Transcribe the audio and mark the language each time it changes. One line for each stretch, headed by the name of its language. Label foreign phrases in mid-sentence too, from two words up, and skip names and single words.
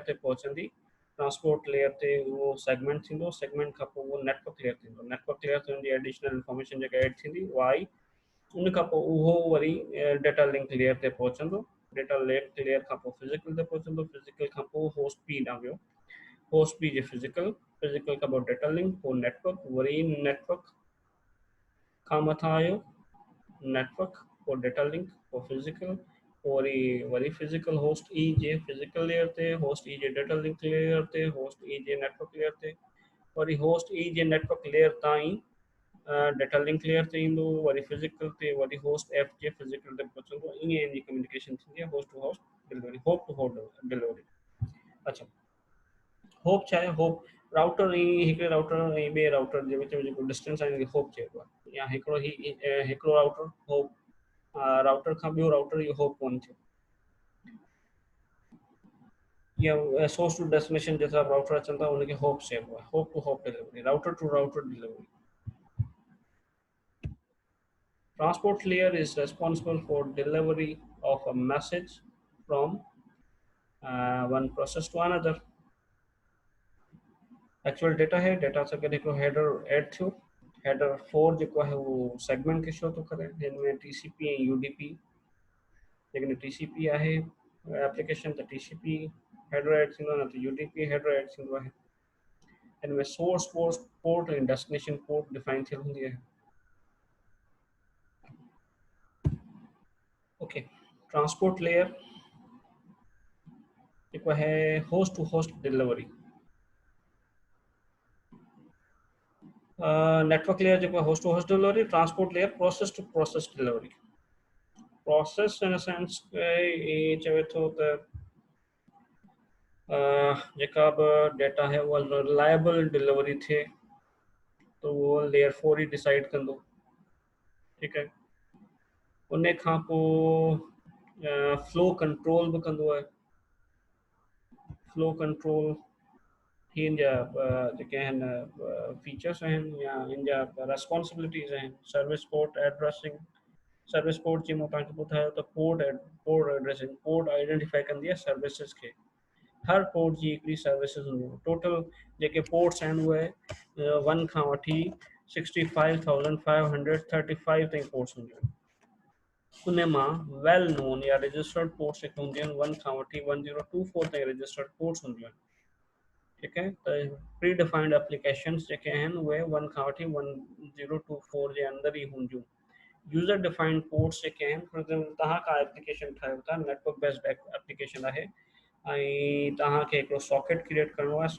Sindhi: ते पहुचंदी
English: transport layer
Sindhi: ते उहो सेगमेंट थींदो सेगमेंट खां पोइ उहो
English: network layer
Sindhi: थींदो
English: network layer
Sindhi: ते हुनजी
English: additional information
Sindhi: जेका एड थींदी उहा आई उन खां पोइ उहो वरी
English: data link layer
Sindhi: ते पहुचंदो
English: data link layer
Sindhi: खां पोइ फिजिकल ते पहुचंदो फिजिकल खां पोइ होस्ट पी ॾांहुं वियो होस्ट पी जे फिजिकल खां पोइ
English: data link
Sindhi: पोइ नेटवर्क वरी नेटवर्क खां मथां आयो नेटवर्क पोइ
English: data link
Sindhi: पोइ फिजिकल वरी
English: physical host
Sindhi: ई जे
English: physical layer
Sindhi: ते होस्ट ई जे
English: data link layer
Sindhi: ते होस्ट ई जे
English: network layer
Sindhi: ते वरी होस्ट ई जे
English: network layer
Sindhi: ताईं
English: data link layer
Sindhi: ते ईंदो वरी फिजिकल ते वरी होस्ट एफ जे फिजिकल ते पहुचंदो ईअं इन जी कम्युनिकेशन थींदी आहे
English: host to host delivery hop to hop delivery
Sindhi: अच्छा होप छा आहे
English: hop router
Sindhi: ऐं हिकिड़े राउटर ऐं ॿिए राउटर जे विच में जेको डिस्टेंस आहे होप चइबो आहे या हिकिड़ो
English: router hop router
Sindhi: खां ॿियो राउटर इहो होप कोन थियो
English: या source to destination जैसा राउटर
Sindhi: अचनि था उनखे होप चइबो आहे
English: hop to hop delivery router to router delivery transport layer is responsible for delivery of a message from one process to another actual data
Sindhi: है डेटा सां गॾु हिकिड़ो हेडर एड थियो हेडर 4 जेको आहे उहो सेगमेंट खे शो थो करे हिन में टीसीपी ऐं यूडीपी लेकिन टीसीपी आहे एप्लीकेशन त
English: TCP header
Sindhi: एड थींदो आहे न त
English: UDP header
Sindhi: एड थींदो आहे हिन में
English: source port
Sindhi: ऐं
English: destination port
Sindhi: डिफाइन थियल हूंदी आहे
English: OK transport layer
Sindhi: जेको आहे
English: host to host delivery network layer
Sindhi: जेको
English: host to host delivery transport layer process to process delivery process in sense
Sindhi: चवे थो त जेका बि डेटा है उहा
English: reliable delivery
Sindhi: थिए
Hindi: तो वो
Sindhi: लेयर 4 ही डिसाइड कंदो ठीकु आहे उन खां पोइ
English: flow control
Sindhi: बि कंदो आहे
English: flow control
Sindhi: हिन जा जेके आहिनि फीचर्स आहिनि या हिन जा रेस्पॉन्सिबिलिटीज़ आहिनि
English: service port addressing service port
Sindhi: जी मूं तव्हांखे ॿुधायो त
English: port addressing port identify
Sindhi: कंदी आहे सर्विसिस खे हर पोर्ट जी हिकिड़ी सर्विसिस हूंदी आहे टोटल जेके पोर्ट्स आहिनि उहे 1 खां वठी 65,535 ताईं पोर्ट्स हूंदियूं आहिनि उन मां
English: well known or registered ports
Sindhi: जेके हूंदियूं आहिनि 1 खां वठी 1024 ताईं
English: registered ports
Sindhi: हूंदियूं आहिनि ठीकु आहे त
English: pre defined applications
Sindhi: जेके आहिनि उहे 1 खां वठी 1024 जे अंदरि ई हूंदियूं
English: user defined ports
Sindhi: जेके आहिनि,
English: for example
Sindhi: तव्हां का एप्लीकेशन ठाहियो था,
English: network based application
Sindhi: आहे, ऐं तव्हांखे हिकिड़ो
English: socket create
Sindhi: करिणो आहे।